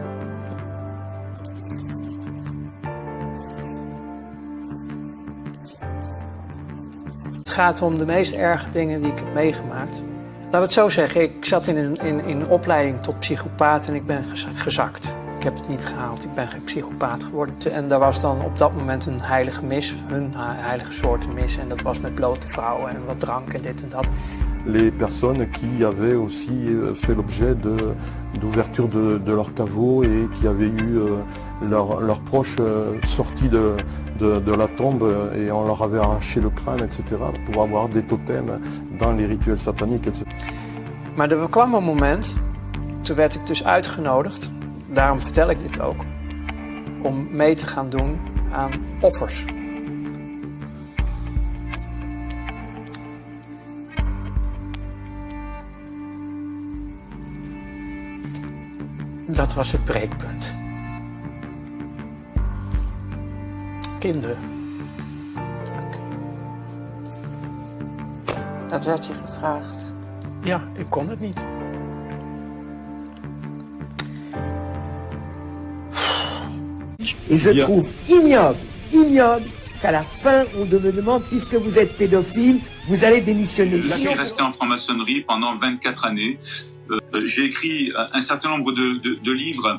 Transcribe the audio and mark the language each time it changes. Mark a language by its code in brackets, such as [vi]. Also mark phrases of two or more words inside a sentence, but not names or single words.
[nl] Het gaat om de meest erge dingen die ik heb meegemaakt. Laten we het zo zeggen, ik zat in een opleiding tot psychopaat en ik ben gezakt. Ik heb het niet gehaald, ik ben geen psychopaat geworden. En daar was dan op dat moment een heilige mis, hun heilige soort mis. En dat was met blote vrouwen en wat drank en dit en dat. [fr] Les personnes qui avaient aussi fait l'objet d'ouverture de leur caveau et qui avaient eu leurs proches sortis de la tombe et on leur avait arraché le crâne, etc. pour avoir des totems dans les rituels sataniques, etc. [nl] Maar er kwam een moment, toen werd ik dus uitgenodigd. Daarom vertel ik dit ook, om mee te gaan doen aan offers. Dat was het breekpunt. Kinderen. Dat werd je gevraagd. Ja, ik kon het niet. [fr] Et je trouve ignoble qu'à la fin, on me demande, puisque vous êtes pédophile, vous allez démissionner. Je suis resté en franc-maçonnerie pendant 24 années. J'ai écrit un certain nombre de livres.